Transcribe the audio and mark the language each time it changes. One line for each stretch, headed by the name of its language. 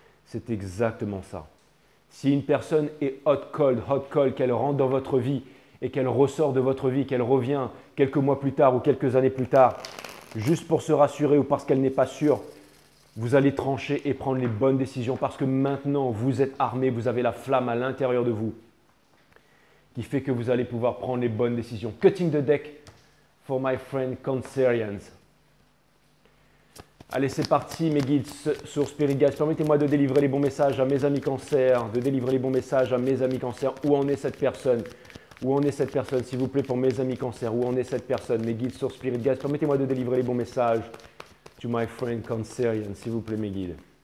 French: C'est exactement ça. Si une personne est hot cold, qu'elle rentre dans votre vie et qu'elle ressort de votre vie, qu'elle revient quelques mois plus tard ou quelques années plus tard, juste pour se rassurer ou parce qu'elle n'est pas sûre Vous allez trancher et prendre les bonnes décisions parce que maintenant, vous êtes armé, vous avez la flamme à l'intérieur de vous qui fait que vous allez pouvoir prendre les bonnes décisions.
English: Cutting the deck for my friend Cancerians.
French: Allez, c'est parti mes guides sur Spirit Guides. Permettez-moi de délivrer les bons messages à mes amis Cancer, de délivrer les bons messages à mes amis Cancer. Où en est cette personne? Où en est cette personne, s'il vous plaît, pour mes amis Cancer? Où en est cette personne? Mes guides sur Spirit Guides. Permettez-moi de délivrer les bons messages
English: to my friend Cancerian,
French: s'il vous plaît, mes guides.